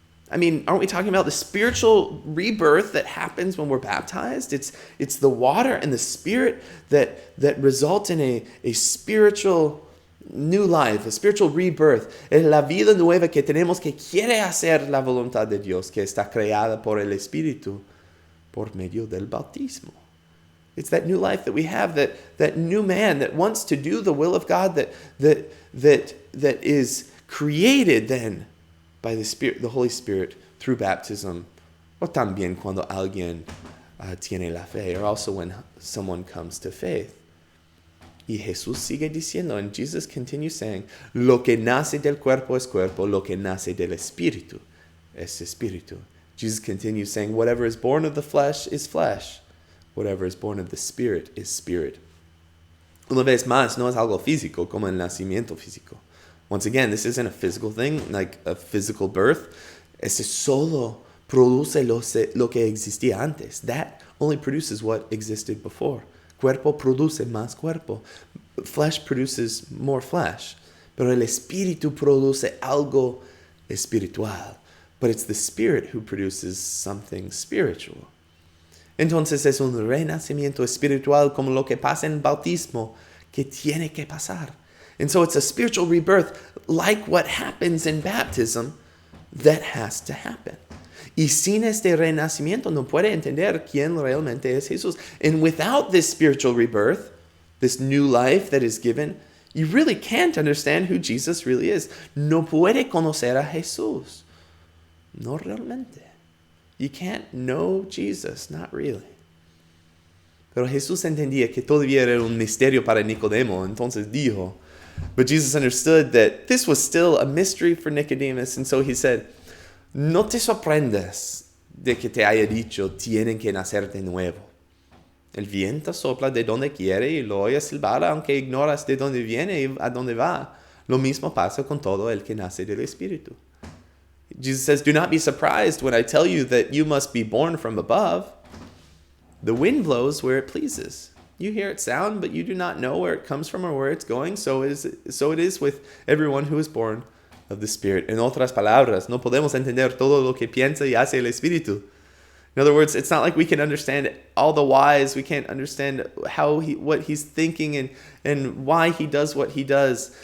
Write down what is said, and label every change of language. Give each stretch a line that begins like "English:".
English: I mean, aren't we talking about the spiritual rebirth that happens when we're baptized? It's the water and the Spirit that result in a spiritual new life, a spiritual rebirth.
Spanish: Es la vida nueva que tenemos que quiere hacer la voluntad de Dios, que está creada por el Espíritu por medio del bautismo.
English: It's that new life that we have, that new man that wants to do the will of God, that is created then by the Spirit, the Holy Spirit, through baptism,
Spanish: o también cuando alguien tiene la fe,
English: or also when someone comes to faith.
Spanish: Y Jesús sigue diciendo,
English: and Jesus continues saying,
Spanish: lo que nace del cuerpo es cuerpo, lo que nace del espíritu es espíritu.
English: Jesus continues saying, whatever is born of the flesh is flesh, whatever is born of the spirit is spirit.
Spanish: Una vez más, no es algo físico como el nacimiento físico.
English: Once again, this isn't a physical thing, like a physical birth.
Spanish: Ese solo produce lo que existía antes.
English: That only produces what existed before.
Spanish: Cuerpo produce más cuerpo.
English: Flesh produces more flesh.
Spanish: Pero el espíritu produce algo espiritual.
English: But it's the Spirit who produces something spiritual.
Spanish: Entonces es un renacimiento espiritual como lo que pasa en el bautismo que tiene que pasar.
English: And so it's a spiritual rebirth like what happens in baptism that has to happen.
Spanish: Y sin este renacimiento no puede entender quién realmente es Jesús.
English: And without this spiritual rebirth, this new life that is given, you really can't understand who Jesus really is.
Spanish: No puede conocer a Jesús. No realmente.
English: You can't know Jesus, not really.
Spanish: Pero Jesús entendía que todavía era un misterio para Nicodemo, entonces dijo,
English: but Jesus understood that this was still a mystery for Nicodemus, and so he said,
Spanish: no te sorprendas de que te haya dicho, tienen que nacer de nuevo. El viento sopla de donde quiere y lo oyes silbar, aunque ignoras de dónde viene y a dónde va. Lo mismo pasa con todo el que nace del Espíritu.
English: Jesus says, do not be surprised when I tell you that you must be born from above. The wind blows where it pleases. You hear its sound, but you do not know where it comes from or where it's going. So it is with everyone who is born of the Spirit.
Spanish: En otras palabras, no podemos entender todo lo que piensa y hace el Espíritu.
English: In other words, it's not like we can understand all the whys. We can't understand what he's thinking and why he does what he does.